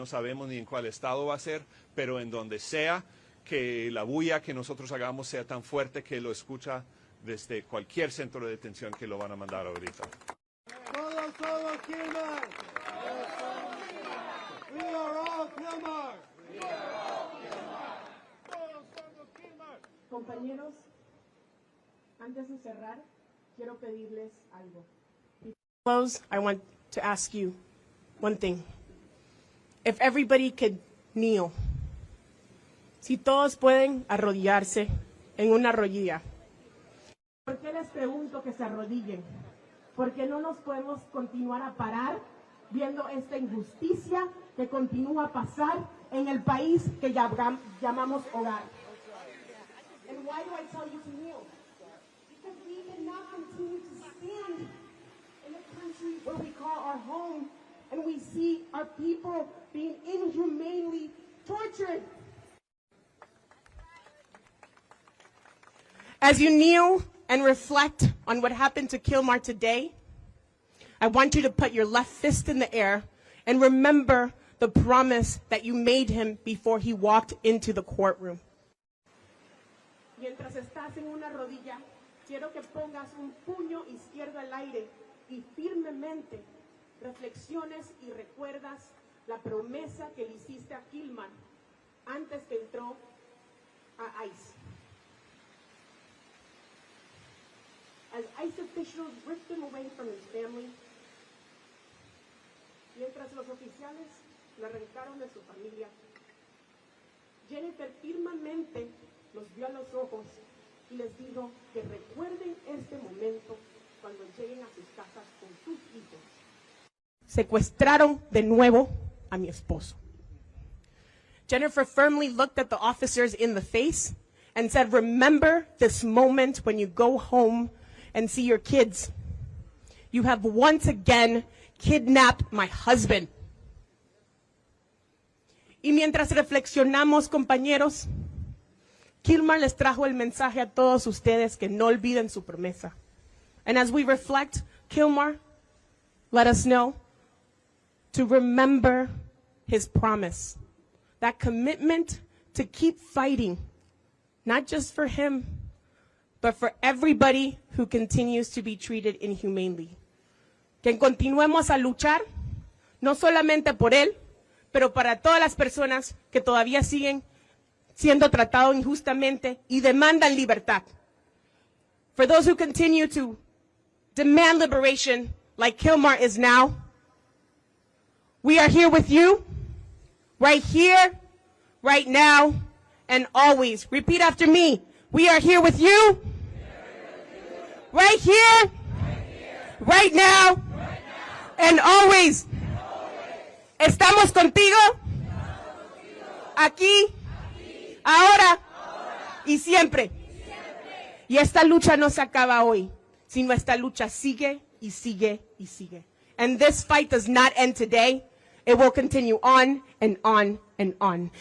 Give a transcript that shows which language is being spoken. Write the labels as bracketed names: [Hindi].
[Spanish] No sabemos ni en cuál estado va a ser, pero en donde sea, que la bulla que nosotros hagamos sea tan fuerte que lo escucha desde cualquier centro de detención que lo van a mandar ahorita. Todos somos Kilmar. [English] We are all Kilmar. [Spanish] Compañeros, antes de cerrar, quiero pedirles algo. [English] Before we close, I want to ask you one thing. If everybody could kneel. [Spanish] Si todos pueden arrodillarse en una rodilla. ¿Por qué les pregunto que se arrodillen? Porque no nos podemos continuar a parar viendo esta injusticia que continúa a pasar en el país que llamamos hogar. [English] And why do I tell you to kneel? Because we cannot continue to stand in a country where we call our home and we see our people being inhumanely tortured. As you kneel and reflect on what happened to Kilmar today, I want you to put your left fist in the air and remember the promise that you made him before he walked into the courtroom. [Spanish] Mientras estás en una rodilla, quiero que pongas un puño izquierdo al aire y firmemente reflexiones y recuerdas la promesa que le hiciste a Kilmar antes que entró a ICE. [English] As ICE officials ripped him away from his family, [Spanish] mientras los oficiales lo arrancaron de su familia, Jennifer firmemente los vio a los ojos y les dijo que recuerden este momento cuando lleguen a sus casas con sus hijos. Secuestraron de nuevo a mi esposo. [English] Jennifer firmly looked at the officers in the face and said, remember this moment when you go home and see your kids. You have once again kidnapped my husband. [Spanish] Y mientras reflexionamos, compañeros, Kilmar les trajo el mensaje a todos ustedes que no olviden su promesa. [English] And as we reflect, Kilmar let us know to remember his promise that commitment to keep fighting, not just for him, but for everybody who continues to be treated inhumanely. [Spanish] Que continuemos a luchar, no solamente por él, pero para todas las personas que todavía siguen siendo tratados injustamente y demandan libertad. [English] For those who continue to demand liberation, like Kilmar is now, we are here with you, right here, right now, and always. Repeat after me. We are here with you, right here, right now, and always. [Spanish] Estamos contigo, aquí, ahora y siempre. Y esta lucha no se acaba hoy, sino esta lucha sigue y sigue y sigue. [English] And this fight does not end today. It will continue on and on and on.